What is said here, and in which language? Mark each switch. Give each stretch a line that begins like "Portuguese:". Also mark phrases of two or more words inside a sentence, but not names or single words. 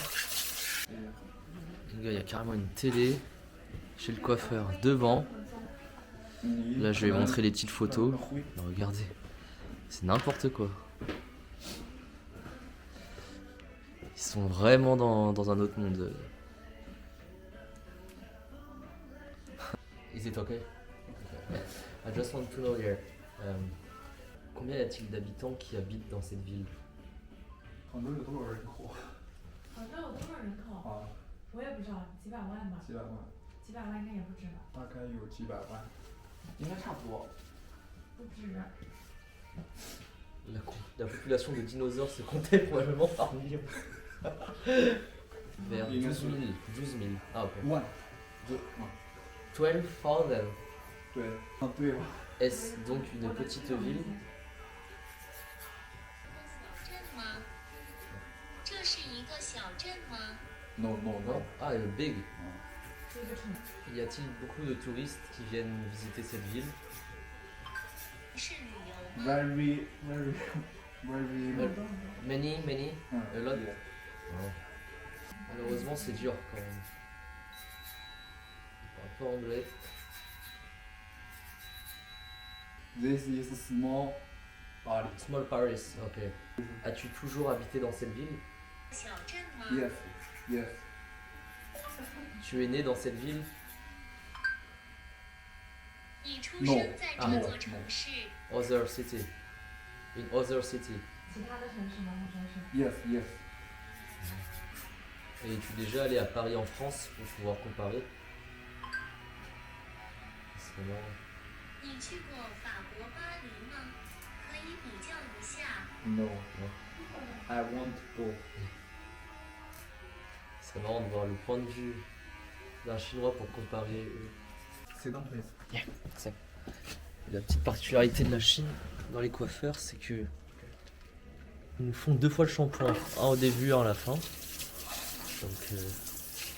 French: Il y a carrément une télé chez le coiffeur devant. Là je vais montrer les petites photos. Alors, regardez, c'est n'importe quoi. Ils sont vraiment dans un autre monde.
English: Is it okay? I just want to know here.
French: Combien y a-t-il d'habitants qui habitent dans cette ville?
Chinese: 杭州有多少人口？杭州有多少人口？啊，我也不知道，几百万吧。几百万，几百万应该也不止吧？大概有几百万，应该差不多。不止。
French: La population de dinosaures se comptait probablement par millions. Vers 12 000. 12 000. Ah ok.
Chinese: 万， 12,000. 对，啊对吧？
French: Est-ce donc une petite ville?
Chinese: 镇吗？这是一个小镇吗？
English: No no no。 Ah, big.
Chinese: 是一个城。
French: Y a-t-il beaucoup de touristes qui viennent visiter cette ville?
Chinese: 是旅游吗？
English: Very very very。 Many, many. A lot. Yeah. Oh.
French: Malheureusement, c'est dur quand même. Il parle pas anglais.
English: This is small Paris. Small Paris, ok.
French: As-tu toujours habité dans cette ville?
Chinese: 小镇吗？
English: Yes yes。
French: Tu es né dans cette ville?
Chinese: 你出生在这座城市。
English: Other city. In other city.
Chinese: 其他的城市吗？或者是？
English: Yes yes。
French: Et es-tu déjà allé à Paris en France pour pouvoir comparer? C'est vraiment...
Chinese: 你去过法国巴黎吗？可以比较一下。
English: No no。I want to go。
French: C'est marrant de voir le point de vue d'un Chinois pour comparer. C'est dans place. C'est la petite particularité de la Chine dans les coiffeurs, c'est que ils nous font 2 fois le shampoing, un au début, un à la fin.